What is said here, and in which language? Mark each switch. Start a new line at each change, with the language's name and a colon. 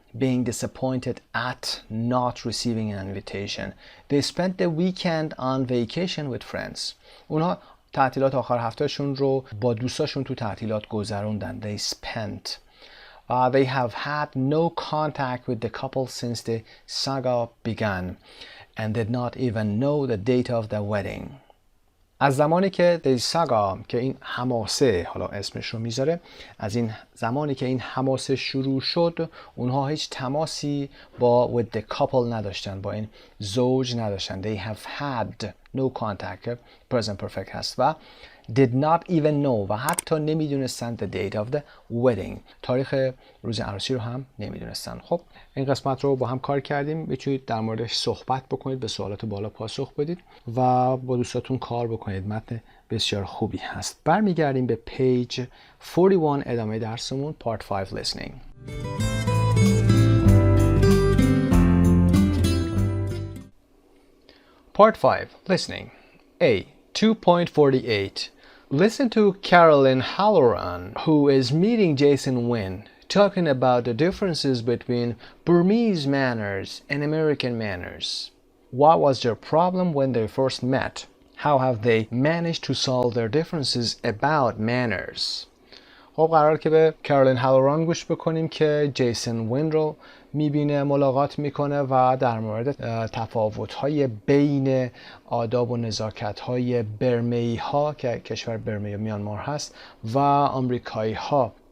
English: Being disappointed at not receiving an invitation. They spent the weekend on vacation with friends.
Persian: اونها تعطیلات آخر هفتهشون رو با دوستاشون تو تعطیلات گذروندن.
English: They spent. They have had no contact with the couple since the saga began and did not even know the date of the wedding.
Persian: از زمانی که
English: the saga
Persian: که این حماسه، حالا اسمش رو میذاره، از این زمانی که این حماسه شروع شد اونها هیچ تماسی با
English: with the couple
Persian: نداشتن، با این زوج نداشتن.
English: They have had no contact present perfect هست و did not even know
Persian: و حتی نمیدونستن
English: the date of the wedding.
Persian: تاریخ روز عروسی رو هم نمیدونستن. خب این قسمت رو با هم کار کردیم. میتونید در موردش صحبت بکنید، به سوالات بالا پاسخ بدید و با دوستاتون کار بکنید. متن بسیار خوبی هست. برمیگردیم به پیج 41 ادامه درسمون Part 5 listening.
English: Part 5 listening. A. 2.48. Listen to Carolyn Halloran, who is meeting Jason Wynn, talking about the differences between Burmese manners and American manners. What was their problem when they first met? How have they managed to solve their differences about manners?
Persian: خب قرار که به کارولین هالوران گوش بکنیم که جیسون وین رو میبینه، ملاقات میکنه و در مورد تفاوت‌های بین آداب و نزاکت‌های برمه‌ای ها که کشور برمه و میانمار هست و آمریکایی ها.